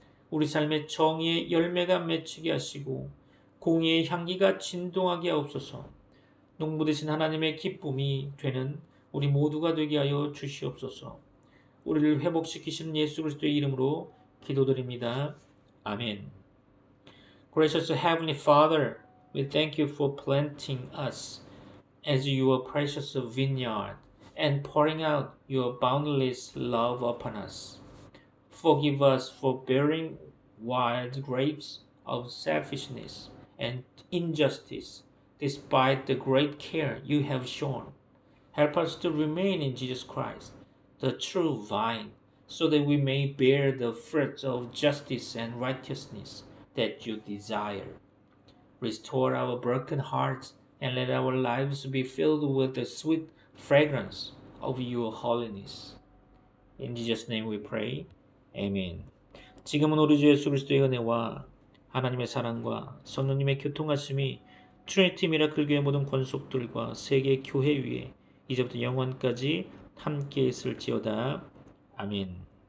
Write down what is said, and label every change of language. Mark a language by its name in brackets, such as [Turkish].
[Korean] 우리 삶의 정의의 열매가 맺히게 하시고 공의의 향기가 진동하게 하옵소서. 농부 되신 하나님의 기쁨이 되는 우리 모두가 되게 하여 주시옵소서. 우리를 회복시키시는 예수 그리스도의 이름으로 기도드립니다. 아멘. [English] Gracious Heavenly Father, we thank you for planting us as your precious vineyard and pouring out your boundless love upon us. Forgive us for bearing wild grapes of selfishness and injustice despite the great care you have shown. Help us to remain in Jesus Christ, the true vine, so that we may bear the fruit of justice and righteousness that you desire. Restore our broken hearts and let our lives be filled with the sweet fragrance of your holiness. In Jesus' name we pray. Amen. [Korean] 지금은 우리 주 예수 그리스도의 은혜와 하나님의 사랑과 성령님의 교통하심이 트리니티 미라클 교회 모든 권속들과 세계 교회 위에 이제부터 영원까지 함께 있을지어다. 아멘.